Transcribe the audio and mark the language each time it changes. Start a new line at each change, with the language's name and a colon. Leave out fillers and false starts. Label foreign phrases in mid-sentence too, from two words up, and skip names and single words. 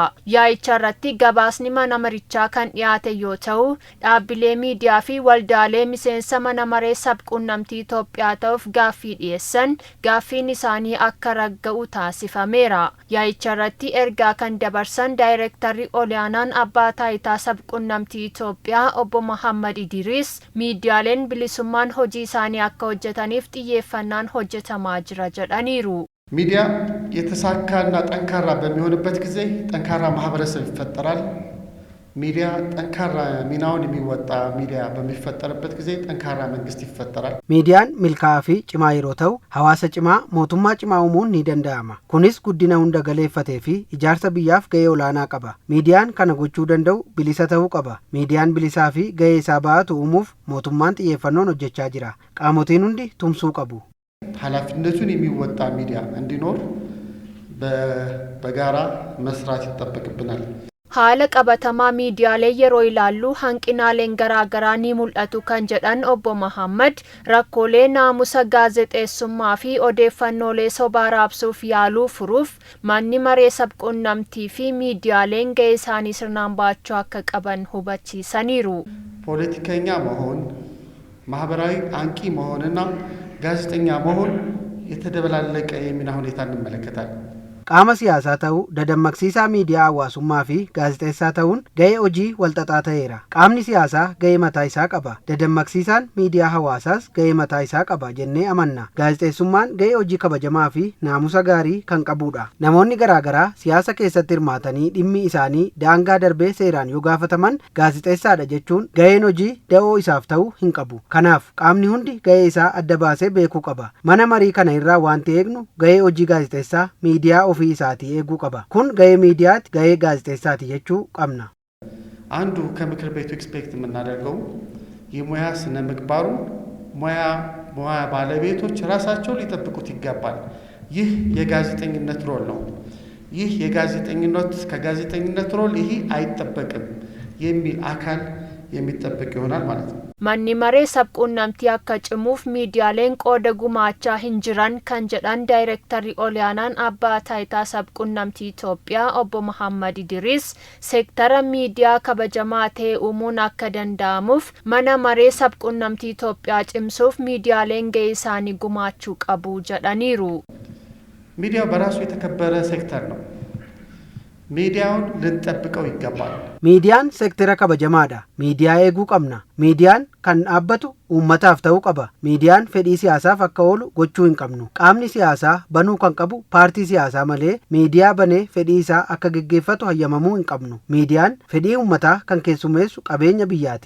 Oromo: Yaa'icha irratti gabaasni mana marichaa kan dhiyaate yoo ta'u, dhaabbilee miidiyaa fi waldaalee miseensa mana maree sabquunnamtii Itoophiyaa ta'uuf gaaffii dhiyeessan gaaffiin isaanii akka ragga'u taasifameera. Yaa'icha irratti ergaa kan dabarsan daayirektarri olaanaan abbaa taayitaa sabquunnamtii Itoophiyaa obbo Muhammad Idris miidiyaaleen bilisummaan hojii isaanii akka hojjetaniif xiyyeeffannaan hojjetamaa jira jedhaniiru.
Amharic: ሚዲያ የተሳካና ጠንካራ በሚሆንበት ጊዜ ጠንካራ ማህበረሰብ ይፈጠራል። ሚዲያ ጠንካራ ሚናውን የሚወጣ ሚዲያ በሚፈጠርበት ጊዜ ጠንካራ መንግስት ይፈጠራል። ሚዲያን ሚልካፊ ጭማ ይሮተው ሐዋሳ ጭማ ሞቱማ ጭማ ኡሙን ni danda'ama.
Oromo: Kunis guddina hunda galeeffatee fi ijaarsa biyyaaf gahee olaanaa qaba. Miidiyaan kana gochuu danda'u bilisa ta'uu qaba. Miidiyaan bilisaa fi gahee isaa ba'atu uumuuf mootummaan xiyyeeffannoon hojjechaa jira. Qaamotiin hundi tumsuu qabu.
Amharic: ኃላፊነቱን የሚወጣ ሚዲያ እንዲኖር በጋራ መስራት ይጠበቅብናል።
Oromo: Haala qabatamaa miidiyaalee yeroo ilaallu hanqinaaleen garaagaraa ni mul'atu kan jedhan obbo Muhammad rakkoolee naamusa gaazexeessummaa fi odeeffannoolee sobaa raabsuuf yaaluu furuuf manni maree sabquunnamtii fi miidiyaaleen gahee isaanii sirnaan baachuu akka qaban hubachiisaniiru.
Amharic: ፖለቲከኛ መሆን ማህበራዊ አንቂ መሆንና ጋዜጠኛ መሆን የተደበላለቀ የሚና ሁኔታ እንመለከታለን።
Oromo: qaama siyaasaa ta'uu dadammaqsiisaa miidiyaa hawaasummaa fi gaazexeessaa ta'uun gahee hojii walxaxaa ta'eera. Qaamni siyaasaa gahee mataa isaa qaba. Dadammaqsiisaan miidiyaa hawaasaas gahee mataa isaa qaba jennee amanna. Gaazexeessummaan gahee hojii kabajamaa fi naamusa gaarii kan qabudha. Namoonni garaagaraa siyaasa keessatti hirmaatanii dhimmi isaanii daangaa darbee seeraan yoo gaafataman gaazexeessaadha jechuun gaheen hojii da'oo isaaf ta'uu hin qabu. Kanaaf qaamni hundi gahee isaa adda baasee beekuu qaba. Mana marii kana irraa wanti eegnu gahee hojii gaazexeessaa miidiyaa ofii isaatii eeguu qaba. Kun gahee miidiyaatti gahee gaazexeessaati jechuu qabna.
Amharic: አንዱ ከምክር ቤቱ ኤክስፔክት የምናደርገው የሙያ ስነ ምግባሩን ሙያ ባለቤቶች ራሳቸው ሊጠብቁት ይገባል። ይህ የጋዜጠኝነት ሮል ነው። ይህ የጋዜጠኝነት ከጋዜጠኝነት ሮል ይህ አይጠበቅም የሚል አካል የሚጠበቅ ይሆናል ማለት ነው።
Oromo: Manni maree sabquunnamtii akka cimuuf miidiyaaleen qooda gumaachaa hin jiran kan jedhan daayirektarri olaanaan abbaa taayitaa sabquunnamtii Itoophiyaa obbo Muhammad Idris seektara miidiyaa kabajamaa ta'e uumuun akka danda'amuuf mana maree sabquunnamtii Itoophiyaa cimsuuf miidiyaaleen gahee isaanii gumaachuu qabu jedhaniiru.
Amharic: ሚዲያው በራሱ የተከበረ ሴክተር ነው። ሚዲያውን ልንጠብቀው ይገባል።
Oromo: Miidiyaan seektara kabajamaadha. Miidiyaa eeguu qabna. Miidiyaan kan dhaabbatu uummataaf ta'uu qaba. Miidiyaan fedhii siyaasaaf akka oolu gochuu hin qabnu. Qaamni siyaasaa banuu kan qabu paartii siyaasaa malee miidiyaa banee fedhii isaa akka geggeeffatu hayyamamuu hin qabnu. Miidiyaan fedhii uummataa kan keessummeessu qabeenya biyyaati.